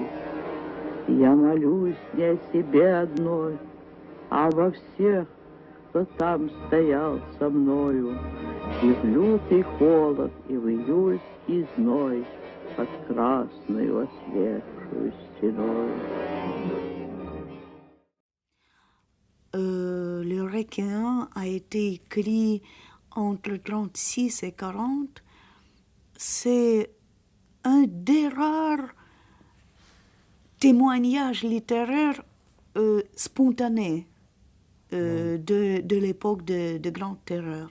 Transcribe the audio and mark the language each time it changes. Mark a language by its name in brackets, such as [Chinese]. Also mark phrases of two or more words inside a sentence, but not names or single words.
[Russian] Я молюсь не о себе одной, а во всех, кто там стоял со мною, и в лютый холод, и в июльский зной, под красную освежую стеной. [French] Le Requiem a été écrit entre 36 et 40. C'est un des rares témoignages littéraires spontanés de l'époque de Grande Terreur.